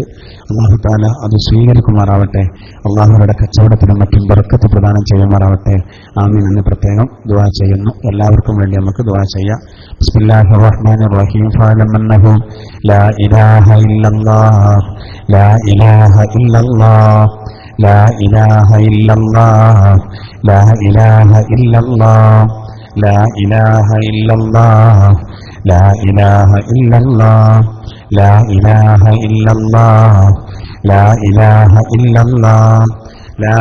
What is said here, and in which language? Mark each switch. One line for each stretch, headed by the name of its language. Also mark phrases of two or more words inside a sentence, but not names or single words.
Malayalam: അല്ലാഹു തആല അത് സ്വീകരിക്കുമാറാവട്ടെ. അല്ലാഹുവിന്റെ കച്ചവടത്തിനും മറ്റും ബർക്കത്ത് പ്രദാനം ചെയ്യുമാറാവട്ടെ. ആമീൻ എന്ന് പ്രത്യേകം ദുആ ചെയ്യുന്നു. എല്ലാവർക്കും വേണ്ടി നമുക്ക് ദുആ ചെയ്യാം.
Arabic: بسم الله الرحمن الرحيم. فاعلم أنه لا إله إلا الله لا إله إلا الله لا إله إلا الله لا إله إلا الله لا إله إلا الله لا إله إلا الله لا إله إلا الله لا إله إلا الله لا